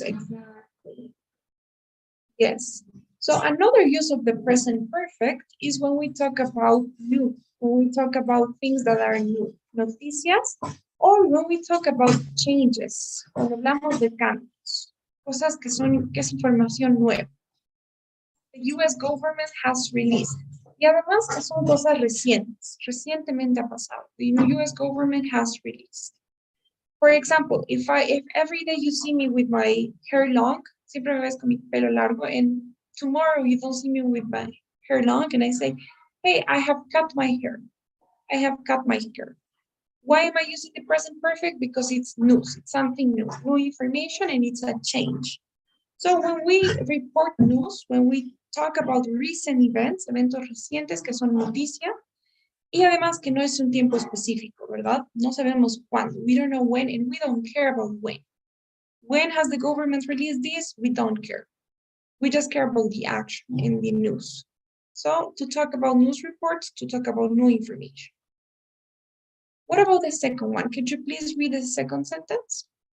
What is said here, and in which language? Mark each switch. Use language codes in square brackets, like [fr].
[en] Exactly. Yes. So another use of the present perfect is when we talk about new, when we talk about things that are new, noticias, or when we talk about changes, cuando hablamos de cambios, cosas que es información nueva. The US government has released. [es] Y además que son cosas recientes, recientemente ha pasado. [en] The US government has released. For example, if every day you see me with my hair long, siempre me ves con mi pelo largo, and tomorrow you don't see me with my hair long, and I say, hey, I have cut my hair. I have cut my hair. Why am I using the present perfect? Because it's news, it's something new, new information, and it's a change. [es] So when we report news, when we talk about recent events, eventos recientes que son noticia, y además que no es un tiempo específico, ¿verdad? No sabemos cuándo. [en] We don't know when, and we don't care about when. When has the government released this? We don't care. We just care about the action in the news. So to talk about news reports, to talk about new information. What about the second one? Could you please read the second sentence?